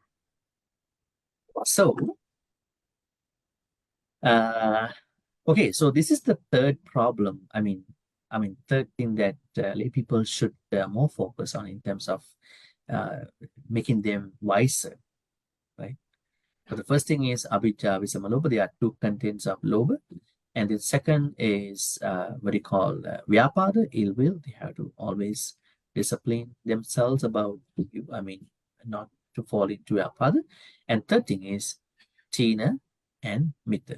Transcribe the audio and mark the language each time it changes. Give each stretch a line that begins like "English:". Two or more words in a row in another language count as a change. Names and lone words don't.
English: So, okay. So this is the third problem. Third thing that lay people should more focus on in terms of making them wiser, right? So the first thing is
Pali: avijja, visama, lobha.
English: There are two contents of lobha. And the second is what you call vyapada, ill will. They have to always discipline themselves about, not to fall into vyapada. And third thing is tina and mitta.